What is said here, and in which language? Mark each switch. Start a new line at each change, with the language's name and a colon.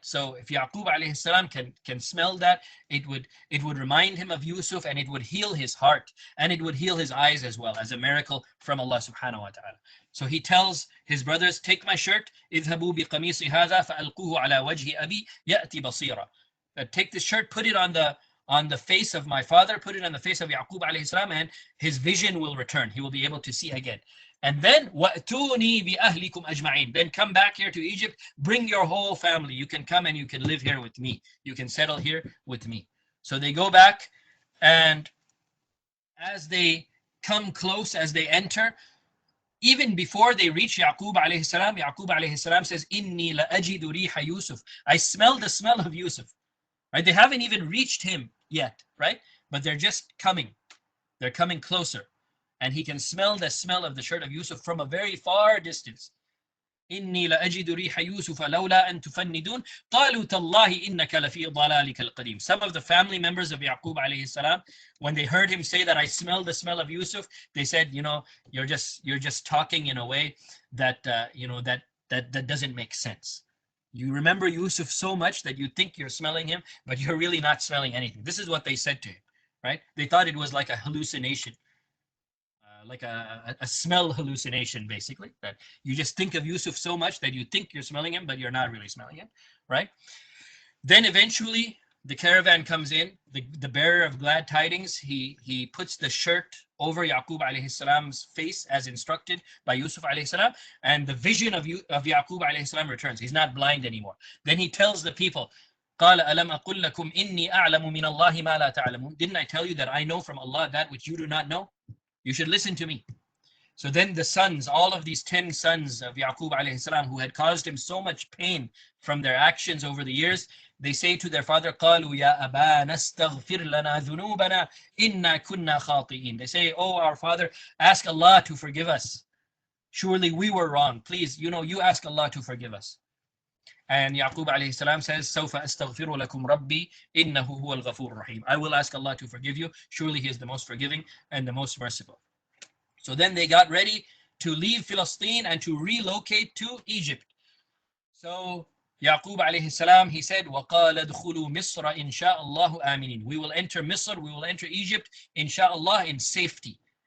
English: So if Yaqub alayhi salam can smell that, it would remind him of Yusuf, and it would heal his heart, and it would heal his eyes as well, as a miracle from Allah subhanahu wa ta'ala. So he tells his brothers, take my shirt,
Arabic: اذهبوا بقميص هذا فألقوه على وجه أبي يأتي بصيرا.
English: Take this shirt, put it on on the face of my father, put it on the face of Yaqub alayhi salam, and his vision will return. He will be able to see again. And then
Arabic: وَأْتُونِي بِأَهْلِكُمْ أَجْمَعِينَ.
English: Then come back here to Egypt, bring your whole family. You can come and you can live here with me. You can settle here with me. So they go back, and as they come close, as they enter, even before they reach Yaqub alayhi salam says,
Arabic: Inni la ajidu riha Yusuf.
English: I smell the smell of Yusuf. Right? They haven't even reached him yet, right? But they're just coming. They're coming closer. And he can smell the smell of the shirt of Yusuf from a very far distance.
Arabic: إني لأجد ريح يوسف لولا أن تفندون قالوا تالله إنك لفي ضلالك القديم.
English: Some of the family members of Yaqub alayhi salam, when they heard him say that I smell the smell of Yusuf, they said, you're just talking in a way that that doesn't make sense. You remember Yusuf so much that you think you're smelling him, but you're really not smelling anything. This is what they said to him, right? They thought it was like a hallucination. Like a smell hallucination, basically, that you just think of Yusuf so much that you think you're smelling him, but you're not really smelling him, right? Then eventually the caravan comes in, the bearer of glad tidings, he puts the shirt over Yaqub alayhi salam's face as instructed by Yusuf alayhi salam, and the vision of Yaqub alayhi salam returns. He's not blind anymore. Then he tells the people,
Arabic: قال ألم أقل لكم إني أعلم من الله ما لا تعلمون.
English: Didn't I tell you that I know from Allah that which you do not know? You should listen to me. So then the sons, all of these 10 sons of Yaqub alayhi salam, who had caused him so much pain from their actions over the years, they say to their father,
Arabic: قالوا يا أبانا استغفر لنا ذنوبنا إنا كنا خاطئين.
English: They say, oh, our father, ask Allah to forgive us. Surely we were wrong. Please, you ask Allah to forgive us. And Yaqub alayhi salam says,
Arabic: سوف أستغفر لكم ربي إنه هو الغفور الرحيم.
English: I will ask Allah to forgive you. Surely He is the most forgiving and the most merciful. So then they got ready to leave Palestine and to relocate to Egypt. So Yaqub alayhi salam, he said,
Arabic: وَقَالَ ادْخُلُوا مِصْرَ إِنْ شَاءَ اللَّهُ آمِنِينَ.
English: We will enter Misr, we will enter Egypt, inshallah, in safety.